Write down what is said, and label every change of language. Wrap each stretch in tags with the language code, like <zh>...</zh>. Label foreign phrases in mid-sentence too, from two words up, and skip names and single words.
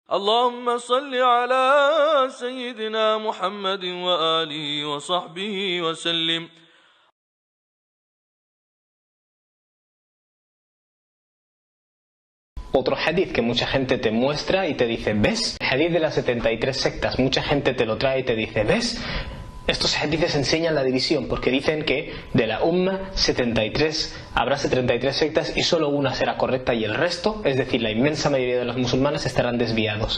<ar>اللهم صل على سيدنا محمد وآله وصحبه وسلم.</ar> <es>Otro hadith que mucha gente te muestra y te dice, ¿ves? El hadith de las 73 sectas, mucha gente te lo trae y te dice, ¿ves? Estos hadiths enseñan la división porque dicen que de la umma habrá 73 sectas y solo una será correcta y el resto, es decir, la inmensa mayoría de los musulmanes estarán desviados.</es>